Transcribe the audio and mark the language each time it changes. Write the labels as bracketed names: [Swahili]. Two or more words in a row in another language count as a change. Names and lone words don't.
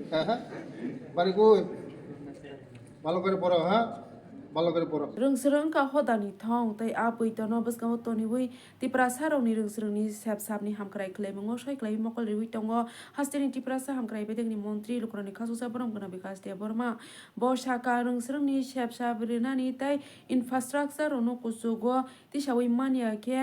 [Bangla] হ্যাঁ হ্যাঁ বাড়ি কই ভালো করে পড়ো হ্যাঁ ভালো করে পড়ো [Kok Borok] Rungsrung ka hodani thong tai apui tono baskamo toni hui ti prasa rong ni rungsrung ni sap sap ni hamkrai klai mongo shai klai mokol ri hui tongo hasteni ti prasa hamkrai bedeng ni montri lukrani khasu sa borom gana bikas te borma bo shaka rungsrung ni sap sap rina ni tai infrastructure ono kusugo ti shawi mania ke